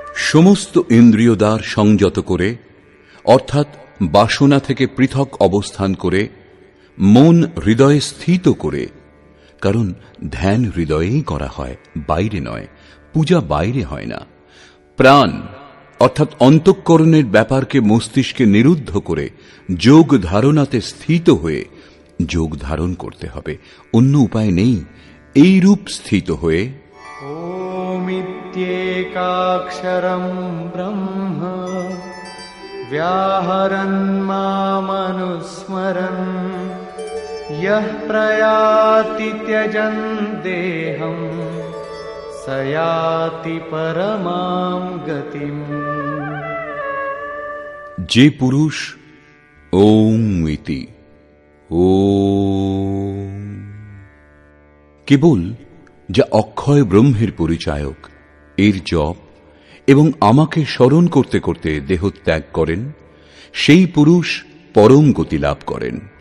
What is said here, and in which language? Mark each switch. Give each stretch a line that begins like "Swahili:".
Bangla: সমস্ত ইন্দ্রিয় দ্বার সংযত করে অর্থাৎ বাসনা থেকে পৃথক অবস্থান করে মন হৃদয়ে স্থিত করে, কারণ ধ্যান হৃদয়েই করা হয়, বাইরে নয়, পূজা বাইরে হয় না। প্রাণ অর্থাৎ অন্তঃকরণের ব্যাপারকে মস্তিষ্কে নিরুদ্ধ করে যোগ ধারণাতে স্থিত হয়ে যোগ ধারণ করতে হবে, অন্য উপায় নেই। এই রূপ স্থিত হয়ে
Sanskrit: ओमित्येकाक्षरं ब्रह्म व्याहरन् मामनुस्मरन् यः प्रयाति त्यजन् देहं स याति परमां गतिम्।
Bangla: যে পুরুষ ওম ইতি ওম কেবল যা অক্ষয় ব্রহ্মের পরিচায়ক, এর জপ এবং আমাকে স্মরণ করতে করতে দেহ ত্যাগ করেন, সেই পুরুষ পরম গতি লাভ করেন।